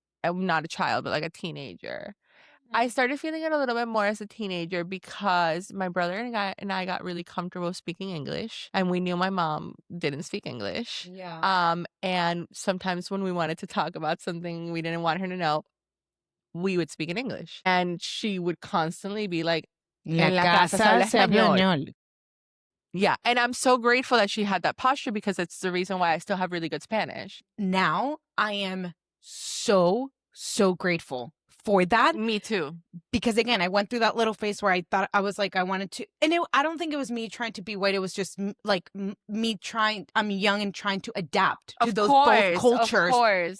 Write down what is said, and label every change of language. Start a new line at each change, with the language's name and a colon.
English: I'm not a child, but like a teenager. I started feeling it a little bit more as a teenager because my brother and I got really comfortable speaking English, and we knew my mom didn't speak English. Yeah. And sometimes when we wanted to talk about something we didn't want her to know, we would speak in English, and she would constantly be like,
Spanish: "En la casa se habla español."
English: Yeah, and I'm so grateful that she had that posture because it's the reason why I still have really good Spanish. Now I am so grateful for that. Me too. Because again, I went through that little phase where I thought I was like, I wanted to, and I don't think it was me trying to be white. It was just like me trying, I'm young and trying to adapt to those both cultures. Of course.